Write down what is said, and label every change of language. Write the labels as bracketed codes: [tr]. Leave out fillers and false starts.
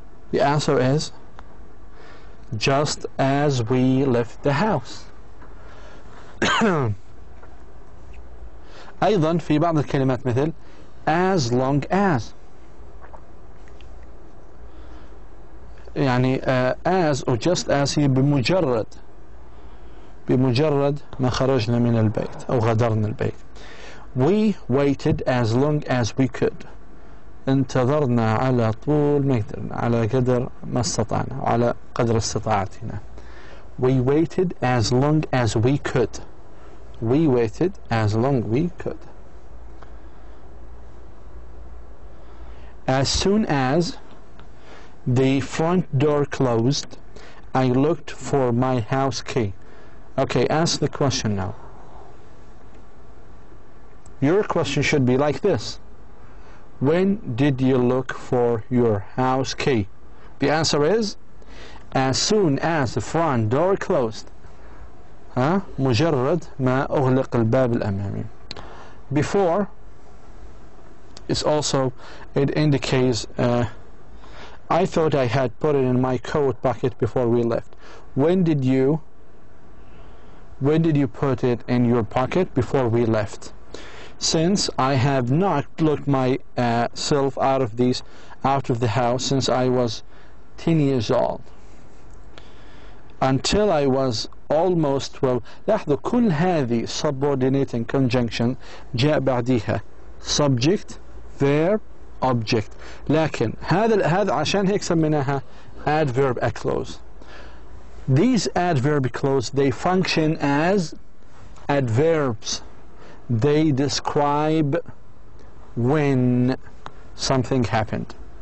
[en] The answer is just as we left the house. [ar] أيضا في بعض الكلمات مثل [en] as long as. [ar] يعني as or just as هي بمجرد ما خرجنا من البيت أو غادرنا البيت. [en] We waited as long as we could. [ar] انتظرنا على طول ما قدرنا، على قدر ما استطعنا، على قدر استطاعتنا. [en] We waited as long as we could. We waited as long we could. As soon as the front door closed, I looked for my house key. Okay, ask the question now. Your question should be like this. When did you look for your house key? The answer is as soon as the front door closed. [ar] مجرد ما أغلق الباب الأمامي. [en] Before is also, it indicates I thought I had put it in my coat pocket before we left. When did you put it in your pocket before we left? Since I have not looked myself out of the house since I was 10 years old. Until I was almost 12. [ar] لاحظوا كل هذه [en] subordinating conjunction [ar] جاء بعديها [en] subject, verb, object. [ar] لكن هذا عشان هيك سميناها adverb clause. [en] These adverb clause, they function as adverbs. They describe when something happened.